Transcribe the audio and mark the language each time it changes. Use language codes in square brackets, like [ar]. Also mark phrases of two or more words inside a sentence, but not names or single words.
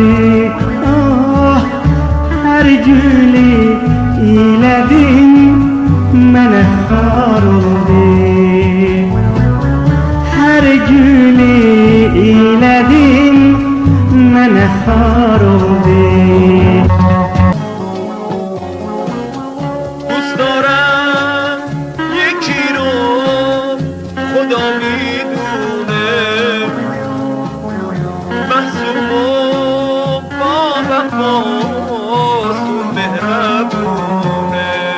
[az] Ah, her gülü iledim, mənə xar oldu. Her gülü iledim, mənə xar oldu. [fa] دوست دارم یکی رو خدا میدونه، محسوب و با وفاست و مهربونه.